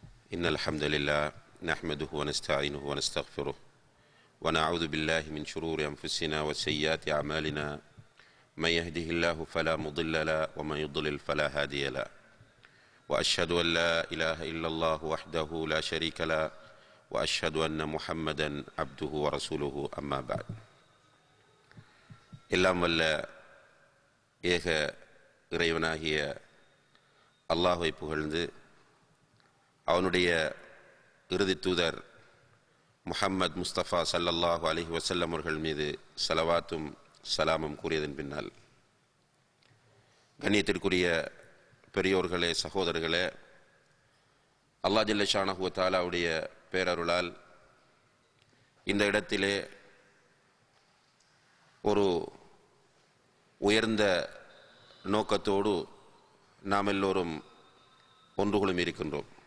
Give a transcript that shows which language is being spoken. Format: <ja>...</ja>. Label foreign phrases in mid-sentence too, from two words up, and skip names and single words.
<ar>إن الحمد لله نحمده ونستعينه ونستغفره ونعوذ بالله من شرور أنفسنا وسيئات أعمالنا من يهده الله فلا مضل له ومن يضلل فلا هادي له وأشهد أن لا إله إلا الله وحده لا شريك له وأشهد أن محمدا عبده ورسوله أما بعد.</ar> <ta>எல்லாம் வல்ல ஏக இறைவனாகிய அல்லாஹ்வை புகழ்ந்து அவனுடைய இறுதி தூதர் முஹம்மது முஸ்தபா</ta> <ar>صلى الله عليه وسلم</ar> <ta>அவர்கள் மீது ஸலவாத்தும் சலாமும் கூறியதன் பின்னால், கண்ணியத்திற்குரிய பெரியோர்களே, சகோதரர்களே, அல்லாஹ்</ta> <ar>جل شأنه وتعالى</ar> <ta>பேரருளால் இந்த இடத்திலே ஒரு உயர்ந்த நோக்கத்தோடு நாம் எல்லோரும் ஒன்றுகுளும் இருக்கின்றோம்.</ta>